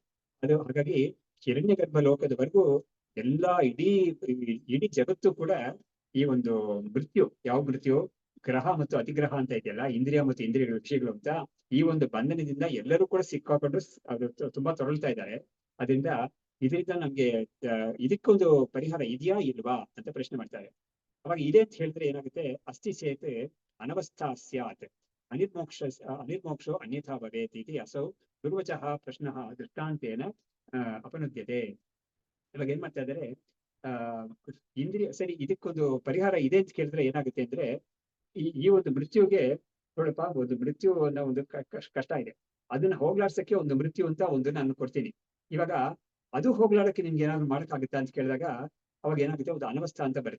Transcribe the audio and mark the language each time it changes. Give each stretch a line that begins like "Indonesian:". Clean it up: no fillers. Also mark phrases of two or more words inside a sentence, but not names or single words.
Kannada: ಹಾಗಾಗಿ ಹಿರಣ್ಯ ಗರ್ಭ ಲೋಕದವರೆಗೂ ಎಲ್ಲಾ ಇಡೀ ಜಗತ್ತು ಕೂಡ ಈ ಒಂದು ಯಾವ ಮೃತ್ಯು, ಗ್ರಹ ಮತ್ತು ಅತಿಗ್ರಹ ಅಂತ ಇದೆಯಲ್ಲ, ಇಂದ್ರಿಯ ಮತ್ತು ಇಂದ್ರಿಯಗಳ ವಿಷಯಗಳು ಅಂತ, ಈ ಒಂದು ಬಂಧನದಿಂದ ಎಲ್ಲರೂ ಕೂಡ ಸಿಕ್ಕಾಕೊಂಡು ಅದು ತುಂಬಾ ತೊರಳ್ತಾ ಇದ್ದಾರೆ. ಇದರಿಂದ ನಮ್ಗೆ ಇದಕ್ಕೊಂದು ಪರಿಹಾರ ಇದೆಯಾ ಇಲ್ವಾ ಅಂತ ಪ್ರಶ್ನೆ ಮಾಡ್ತಾರೆ. ಅವಾಗ ಇದೆ ಅಂತ ಹೇಳಿದ್ರೆ ಏನಾಗುತ್ತೆ,
Sanskrit: ಅಸ್ಥಿ ಚೇತ್ ಅನವಸ್ಥಾ ಸ್ಯಾತ್ ಅನಿರ್ಮೋಕ್ಷೋ ಅನ್ಯಥಾ ಭವೇತ್ ಇತಿ ಅಸೌ ದುರ್ವಚಃ ಪ್ರಶ್ನಃ ದೃಷ್ಟಾಂತೇನ ಅಪನುದ್ಯತೆ.
Kannada: ಇವಾಗ ಏನ್ ಮಾಡ್ತಾ ಇದ್ದಾರೆ, ಇಂದ್ರಿಯ ಸರಿ, ಇದಕ್ಕೊಂದು ಪರಿಹಾರ ಇದೆ ಅಂತ ಕೇಳಿದ್ರೆ ಏನಾಗುತ್ತೆ ಅಂದ್ರೆ, ಈ ಒಂದು ಮೃತ್ಯುಗೆ ನೋಡಪ್ಪ, ಒಂದು ಮೃತ್ಯು ಅನ್ನೋ ಒಂದು ಕಷ್ಟ ಇದೆ. ಅದನ್ನ ಹೋಗ್ಲಾಡ್ಸಕ್ಕೆ ಒಂದು ಮೃತ್ಯು ಅಂತ ಒಂದು ನಾನು ಕೊಡ್ತೀನಿ. ಇವಾಗ ಅದು ಹೋಗ್ಲಾಡಕ್ಕೆ ನಿಮ್ಗೆ ಏನಾದ್ರು ಮಾಡಕ್ಕಾಗುತ್ತಾ ಅಂತ ಕೇಳಿದಾಗ ಅವಾಗ ಏನಾಗುತ್ತೆ, ಒಂದು ಅನವಸ್ಥಾ ಅಂತ ಬರುತ್ತೆ.